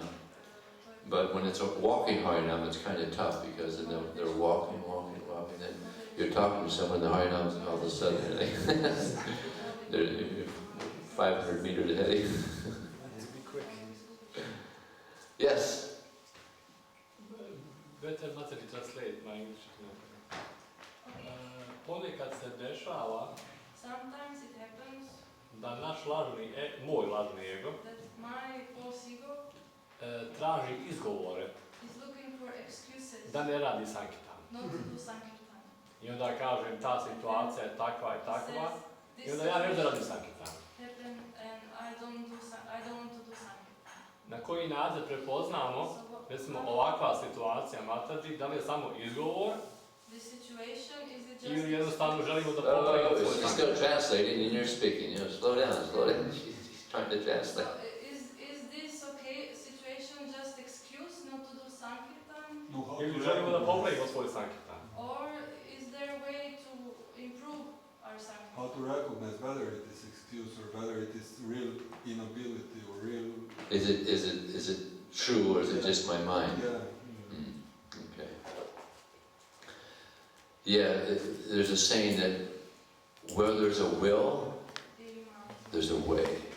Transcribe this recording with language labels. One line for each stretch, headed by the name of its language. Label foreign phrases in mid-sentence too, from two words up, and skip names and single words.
English: But when it's a walking Harinam, it's kind of tough because then they're walking, then you're talking to someone, the Harinam's and all of a sudden they're 500 meters ahead of you. Be quick. Yes. Better not to translate my English.
Serbian: Ponekad se dešava
English: Sometimes it happens
Serbian: da naš moj lažni ego
English: that my false ego
Serbian: traži izgovore
English: is looking for excuses
Serbian: da ne radi sankirtan.
English: not to do sankirtan.
Serbian: I onda kažem ta situacija je takva i takva i onda ja ne da radim sankirtan.
English: Happen and I don't want to do sankirtan.
Serbian: Na koji način prepoznamo, recimo ovakva situacija Mataji, da li je samo izgovor ili jednostavno želimo da popravimo svoj
English: She's still translating and you're speaking. You know, slow down. She's trying to translate. Is this okay situation just excuse not to do sankirtan?
Serbian: Ili želimo da popravimo svoj sankirtan.
English: Or is there a way to improve our sankirtan? How to recognize whether it is excuse or whether it is real inability or real... Is it true or is it just my mind? Yeah. Okay. Yeah, there's a saying that where there's a will, there's a way.